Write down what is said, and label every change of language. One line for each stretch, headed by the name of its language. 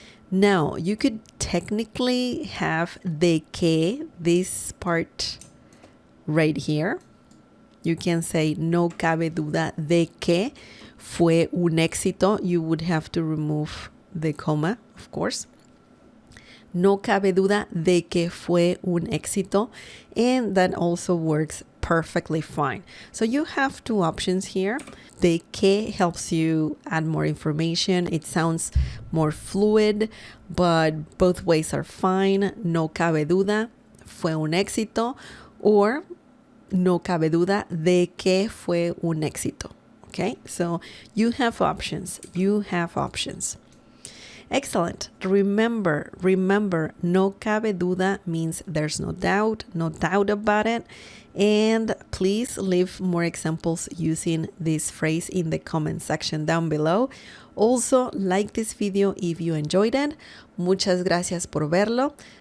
English: Now, you could technically have de que, this part right here. You can say
Spanish: no cabe duda de que fue un éxito.
English: You would have to remove the comma, of course.
Spanish: No cabe duda de que fue un éxito.
English: And that also works perfectly fine. So you have two options here. De que helps you add more information. It sounds more fluid, but both ways are fine.
Spanish: No cabe duda fue un éxito, or no cabe duda de que fue un éxito.
English: Okay, so you have options. You have options. Excellent. Remember,
Spanish: no cabe duda
English: means there's no doubt about it. And please leave more examples using this phrase in the comment section down below. Also, like this video if you enjoyed it.
Spanish: Muchas gracias por verlo.